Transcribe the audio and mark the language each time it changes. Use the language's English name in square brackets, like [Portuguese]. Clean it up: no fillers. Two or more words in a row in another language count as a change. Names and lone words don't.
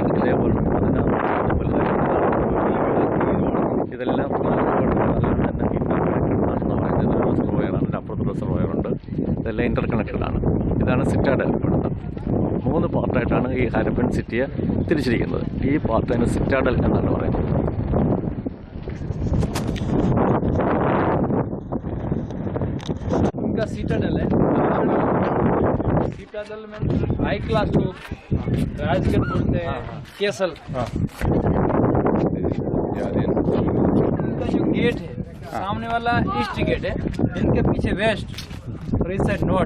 [Malayalam] ഇതേപോലെ ഇതെല്ലാം റിസർവോയറാണ്. അപ്പുറത്ത് റിസർവോയറുണ്ട്. ഇതെല്ലാം [English] inter connected. [Malayalam] ഇതാണ് സിറ്റാഡൽ. ഇവിടുത്തെ 3 പാർട്ടായിട്ടാണ് ഈ ഹാരപ്പൻ സിറ്റിയെ തിരിച്ചിരിക്കുന്നത്. ഈ പാർട്ടിന് സിറ്റാഡൽ എന്നാണ് പറയുന്നത്. [Hindi] सिटाडल है. सिटाडल में [English] high class [Hindi] लोग राजगढ़ बोलते हैं, केसल. इनका जो गेट है सामने वाला [English] east gate [Hindi] है, इनके पीछे वेस्ट और इस साइड नॉर्थ.